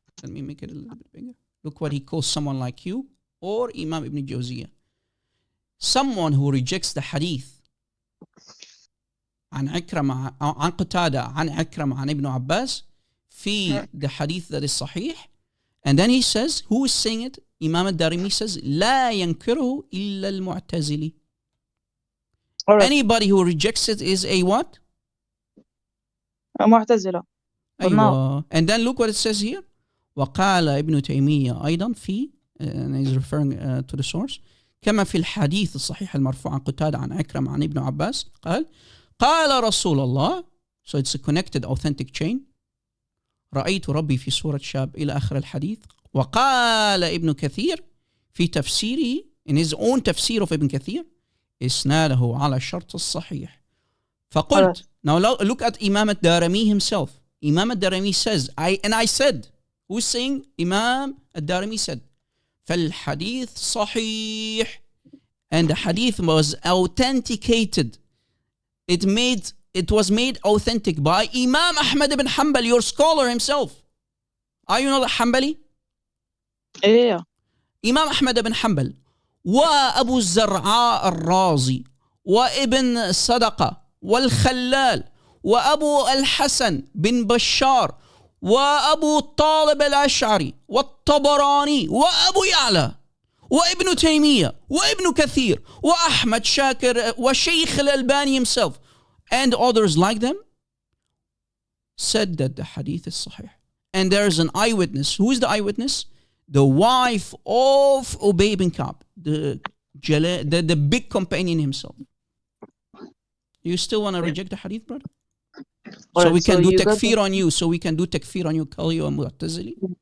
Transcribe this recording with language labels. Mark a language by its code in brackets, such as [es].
[en] Let me make it a little bit bigger. Look what he calls someone like you or Imam Ibn Jawziyah. Someone who rejects the hadith [ar] عن عكرمة عن قتادة عن عكرمة عن ابن عباس في [en] the hadith that is صحيح, and then he says, who is saying it? Imam al-Darimi says [ar] لا ينكره إلا المعتزلي. [en] Right. Anybody who rejects it is a what? [ar] معتزلة. أيوة. [en] And then look what it says here. [ar] وقال ابن تيمية أيضا في, [en] and he's referring to the source, [ar] كما في الحديث الصحيح المرفوع عن قتادة عن عكرمة عن ابن عباس قال رسول الله, [en] so it's a connected authentic chain, [ar] رأيت ربي في صورة شاب إلى آخر الحديث. وقال ابن كثير في تفسيره, [en] in his own [ar] تفسير of ابن كثير, إسناده على الشرط الصحيح. فقلت, [en] now look at Imam al-Darimi himself. Imam al-Darimi says, I said, who's saying? Imam al-Darimi said, [ar] فالحديث صحيح, [en] and the hadith was authenticated. It was made authentic by Imam Ahmad ibn Hanbal, your scholar himself. Are you not a Hanbali? Yeah. Imam Ahmad ibn Hanbal, وأبو الزرعاء الرازي, وابن صدقة, والخلال, وأبو الحسن بن بشار, وأبو طالب الأشعري, والطبراني, وأبو يعلى, وابن تيمية, وابن كثير, وأحمد شاكر, وشيخ الألباني himself, and others like them, said that the hadith is sahih. And there is an eyewitness. Who is the eyewitness? The wife of Ubay bin Ka'b, the big companion himself. You still want to reject the hadith, brother? So we can do takfir on you. So we can do takfir on you, call you a mu'tazili.